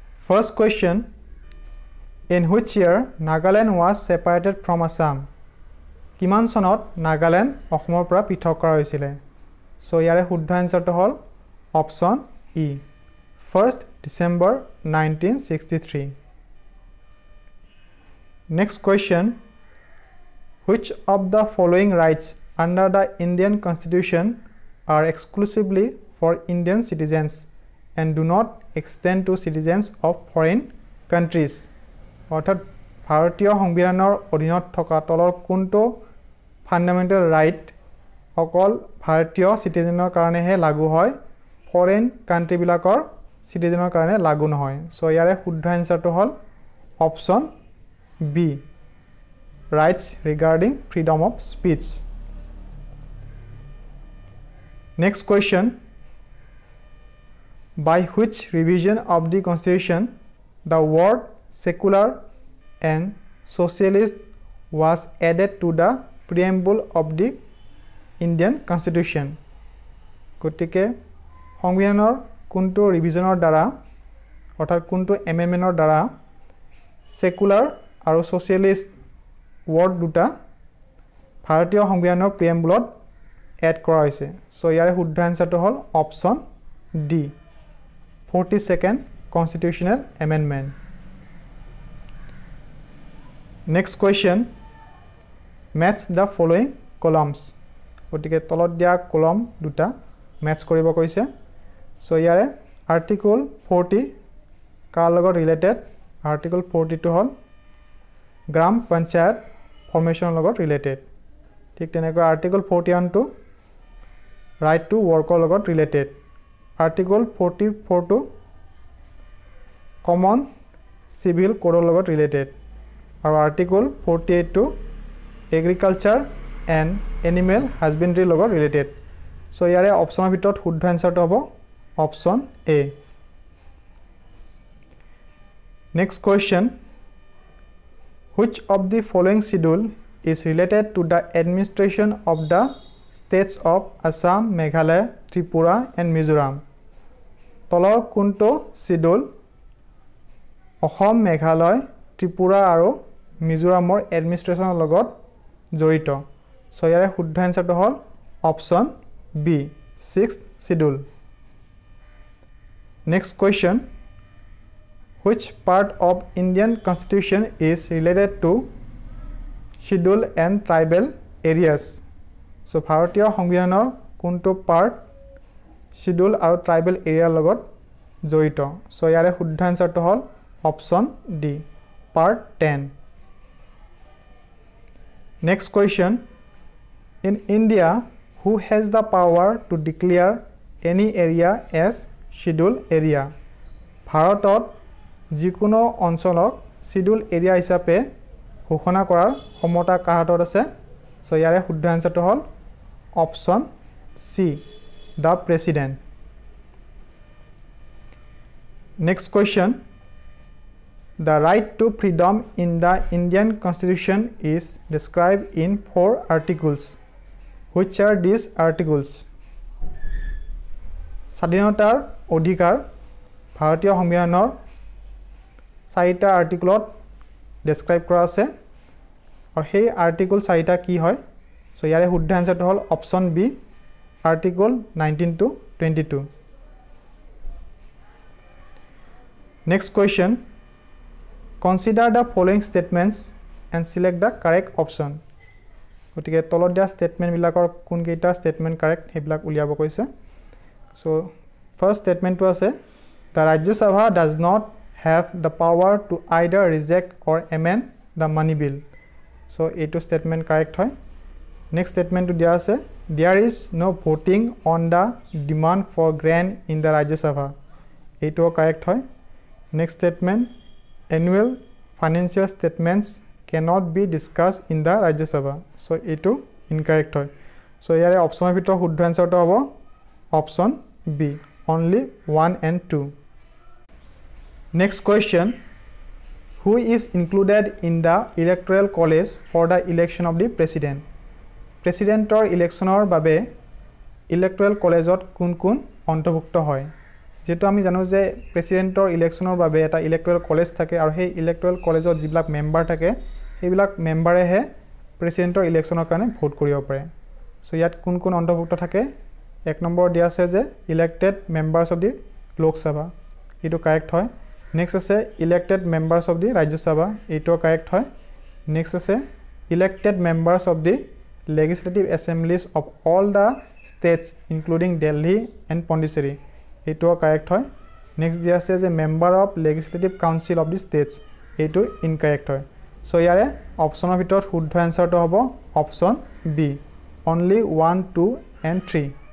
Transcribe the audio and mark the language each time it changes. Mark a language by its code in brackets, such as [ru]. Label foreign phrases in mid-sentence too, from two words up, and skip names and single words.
[en] First question, in which year Nagaland was separated from Assam? [as] কিমান চনত নাগাল্যান্ড অসমৰ পৰা পৃথক কৰা হৈছিল? সো ইয়াৰে শুদ্ধ আনসাৰটো হ'ল অপচন ই 1st December 1963. [en] Next question, which of the following rights under the Indian Constitution are exclusively for Indian citizens and do not extend to citizens of foreign countries? [as] অৰ্থাৎ ভাৰতীয় সংবিধানৰ অধীনত থকা তলৰ কোনটো [en] fundamental right [as] অকল ভাৰতীয় সিটিজেনৰ কাৰণেহে লাগু হয়, [en] foreign country [as] বিলাকৰ সিটিজেনৰ কাৰণে লাগু নহয়? সো ইয়াৰে শুদ্ধ আনসাৰটো হ'ল অপচন বি [en] rights regarding freedom of speech. [as] Next question, by which revision of the Constitution the word secular and socialist was added to the preamble of the Indian Constitution? গতিকে সংবিধানৰ কোনটো ৰিভিজনৰ দ্বাৰা অৰ্থাৎ কোনটো এমেন্ডমেন্টৰ দ্বাৰা সেকুলাৰ আৰু সোশিয়েলিষ্ট word দুটা ভাৰতীয় সংবিধানৰ প্ৰিএম্বলত এড কৰা হৈছে? সো ইয়াৰে শুদ্ধ আনসাৰটো হ'ল অপচন ডি 42nd [en] Constitutional Amendment. [as] Next question, match the following columns. গতিকে তলত দিয়া কলম দুটা ম্যাচ কৰিব কৈছে। সো ইয়াৰে আৰ্টিকল 40 কাৰ লগত ৰিলেটেড? আৰ্টিকল 42 হ'ল গ্ৰাম পঞ্চায়ত ফৰ্মেশনৰ লগত ৰিলেটেড। ঠিক তেনেকৈ আৰ্টিকল 41 টো [en] right to work [as] লগত ৰিলেটেড। আৰ্টিকল 44 টো [en] common civil code [as] লগত ৰিলেটেড আৰু আৰ্টিকল 48 টো [en] agriculture and animal husbandry [as] লগত ৰিলেটেড। সো ইয়াৰে অপচনৰ ভিতৰত শুদ্ধ আনসাৰটো হ'ব অপচন এ। [en] next question, which of the following schedule is related to the administration of the states of Assam, Meghalaya, Tripura and Mizoram? [as] তলৰ কোনটো শিডিউল অসম, মেঘালয়, ত্ৰিপুৰা আৰু মিজোৰামৰ এডমিনিষ্ট্ৰেশ্যনৰ লগত জড়িত? সো ইয়াৰে শুদ্ধ আনসাৰটো হ'ল অপচন বি 6th schedule. [en] Next question, which part of Indian Constitution is related to schedule and tribal areas? [as] So ভাৰতীয় সংবিধানৰ কোনটো পাৰ্ট schedule আৰু [en] tribal area [as] লগত জড়িত? সো ইয়াৰে শুদ্ধ আনসাৰটো হ'ল অপচন ডি part 10. [en] Next question, in India who has the power to declare any area as scheduled area? [as] ভাৰতত যিকোনো অঞ্চলক [en] schedule area [as] হিচাপে ঘোষণা কৰাৰ ক্ষমতা কাৰ হাতত আছে? সো ইয়াৰে শুদ্ধ আনসাৰটো হ'ল অপচন সি [en] the president. Next question, the right to freedom in the Indian Constitution is described in 4 articles. Which are these articles? [as] স্বাধীনতাৰ অধিকাৰ ভাৰতীয় সংবিধানৰ 4টা আৰ্টিকলত ডেসক্ৰাইব কৰা আছে আৰু সেই আৰ্টিকল 4টা কি হয়? সো ইয়াৰে শুদ্ধ আনসাৰটো হ'ল অপচন বি আৰ্টিকল 19 to 22. [en] Next question, consider the following statements and select the correct option. [as] গতিকে তলত দিয়া স্টেটমেন্ট বিলাকৰ কোন কেইটা স্টেটমেন্ট কাৰেক্ট হেবিলাক উলিয়াব কৈছে। সো [en] first statement [as] আছে, [en] the Rajya Sabha does not have the power to either reject or amend the money bill. [as] So এইটো স্টেটমেন্ট কাৰেক্ট হয়। [en] next statement [as] দিয়া আছে, [en] there is no voting on the demand for grant in the Rajya Sabha. [as] এইটো কাৰেক্ট হয়। [en] next statement, annual financial statements cannot be discussed in the Rajya Sabha. [as] So এইটো ইনকাৰেক্ট হয়। সো ইয়াৰে অপচনৰ ভিতৰত শুদ্ধ আনসাৰটো হ'ব অপচন বি only 1 and 2. [en] Next question, who is included in the electoral college for the election of the president? [as] প্ৰেছিডেণ্টৰ ইলেকচনৰ বাবে ইলেক্ট'ৰেল কলেজত কোন কোন অন্তৰ্ভুক্ত হয়? যেটো আমি জানো যে [en] president election [as] বাবে এটা [en] electoral college [as] থাকে আৰু সেই [en] electoral college [as] যিবিলাক মেম্বাৰ থাকে সেইবিলাক মেম্বাৰেহে [en] president election [as] কাৰণে ভোট কৰিব পাৰে সো ইয়াত কোন কোন অন্তৰ্ভুক্ত থাকে এক নম্বৰ দিয়া আছে যে [en] elected members of the Lok Sabha [as] এটো কাৰেক্ট হয় নেক্সট আছে [en] elected members of the Rajya Sabha [as] এটো কাৰেক্ট হয় নেক্সট আছে [en] elected members of the legislative assemblies of all the states including Delhi and Pondicherry [as] এইটো কাৰেক্ট হয় নেক্সট দিয়া আছে যে [en] member of legislative council of the states [as] এইটো ইনকাৰেক্ট হয় সো ইয়াৰে অপচনৰ ভিতৰত শুদ্ধ আনসাৰটো হ'ব অপচন বি only 1 2 and 3